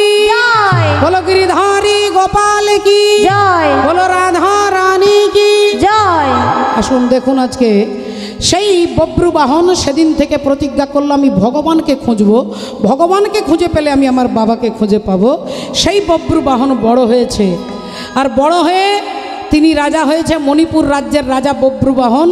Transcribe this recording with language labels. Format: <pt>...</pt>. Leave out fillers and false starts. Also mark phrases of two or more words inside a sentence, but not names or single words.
<hi>जय। बोलो गिरिधारी गोपाल की जय। बोलो राधा रानी की</hi> <bn>জয়। আসুন দেখুন আজকে সেই বব্রুবাহন সেদিন থেকে প্রতিজ্ঞা করলাম আমি ভগবানকে খুঁজব, ভগবানকে খুঁজে পেলে আমি আমার বাবাকে খুঁজে পাবো। সেই বব্রুবাহন বড় হয়েছে, আর বড় হয়ে তিনি রাজা হয়েছে, মণিপুর রাজ্যের রাজা বব্রুবাহন।</bn>